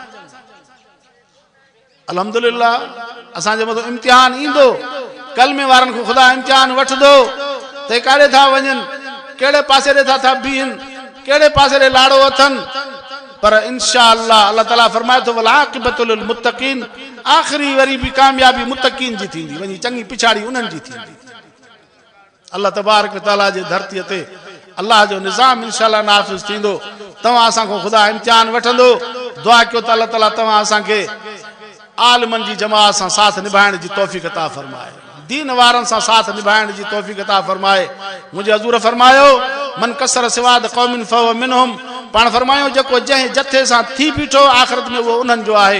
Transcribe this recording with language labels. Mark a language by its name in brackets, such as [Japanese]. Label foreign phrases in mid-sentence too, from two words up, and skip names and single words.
[Sindhi] अल्हम्दुलिल्लाह असांजे मथां इम्तिहान ईंदो, कलमे वारनि खां ख़ुदा इम्तिहान वठंदो त काॾे था वञनि, कहिड़े पासे ॾे था बीहनि, कहिड़े पासे ॾे लाड़ो अथनि। पर इंशाअल्लाह अल्लाह ताला फरमाए थो [Arabic] والعاقبة للمتقين, [Sindhi] आख़िरी वरी बि कामयाबी मुत्तक़ीन जी थींदी, वञी चङी पिछाड़ी उन्हनि जी थींदी। [Arabic] الله تبارك وتعالى [Sindhi] जे धरतीअ ते अल्लाह जो निज़ाम इंशाअल्लाह नाफ़िज़ थींदो। तव्हां असांखां ख़ुदा इम्तिहान वठंदो। दुआ कयो त अल्लाह ताला तव्हां असांखे आलिमनि जी जमात सां साथ निभाइण जी तौफ़ीक़ अता फरमाए, दीन वारनि सां साथ निभाइण जी तौफ़ीक़ अता फरमाए। मुंहिंजे हज़ूर फरमायो [Arabic] من كثر سواد قوم فهو منهم, [Sindhi] पाण फरमायो जेको जंहिं जथे सां थी बीठो आख़िरत में वो उन्हनि जो आहे।